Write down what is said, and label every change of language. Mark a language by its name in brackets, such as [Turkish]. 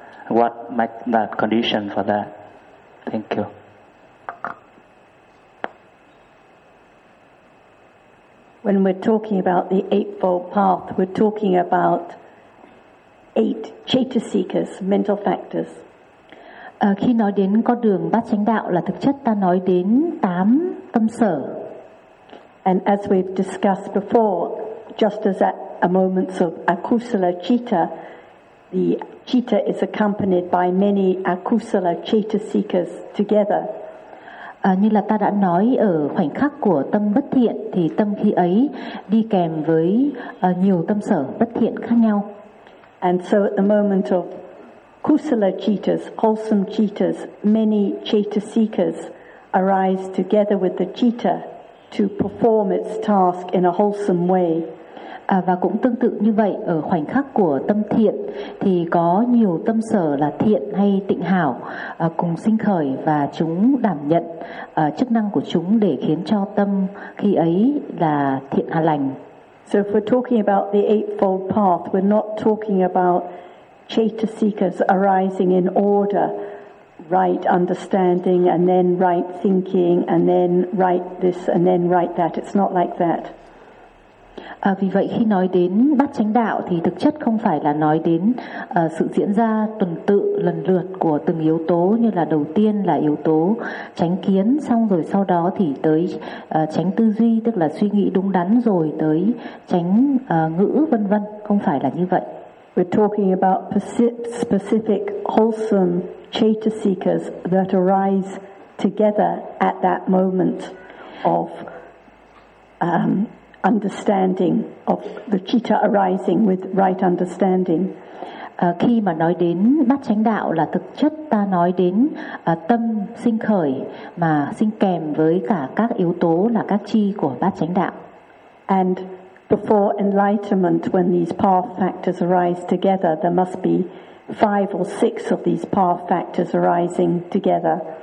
[English] What make that condition for that? Thank you. When we're talking about the Eightfold Path, we're talking about eight chetasikas, mental factors. [Vietnamese] Khi nói đến con đường bát chánh đạo là thực chất ta nói đến tám tâm sở. [English] And as we've discussed before, just as at a moment of akusala citta, the citta is accompanied by many akusala chetasikas together. [Vietnamese] Như là ta đã nói ở khoảnh khắc của tâm bất thiện thì tâm khi ấy đi kèm với nhiều tâm sở bất thiện khác nhau. [English] And so at the moment of kusala chittas, wholesome chittas, many chetasikas arise together with the citta to perform its task in a wholesome way. [Vietnamese] Và cũng tương tự như vậy, ở khoảnh khắc của tâm thiện thì có nhiều tâm sở là thiện hay tịnh hảo cùng sinh khởi, và chúng đảm nhận chức năng của chúng để khiến cho tâm khi ấy là thiện hà lành. [English] So if we're talking about the Eightfold Path, we're not talking about chetasikas arising in order, right understanding and then right thinking and then right this and then right that. It's not like that. [Vietnamese] Vì vậy khi nói đến bát chánh đạo thì thực chất không phải là nói đến sự diễn ra tuần tự lần lượt của từng yếu tố, như là đầu tiên là yếu tố chánh kiến, xong rồi sau đó thì tới chánh tư duy, tức là suy nghĩ đúng đắn, rồi tới chánh ngữ, vân vân. Không phải là như vậy. [English] We're talking about specific wholesome chetasikas that arise together at that moment of understanding of the citta arising with right understanding. [Vietnamese] Khi mà nói đến bát chánh đạo là thực chất ta nói đến tâm sinh khởi mà sinh kèm với cả các yếu tố là các chi của bát chánh đạo. [English] And before enlightenment, when these path factors arise together, there must be five or six of these path factors arising together.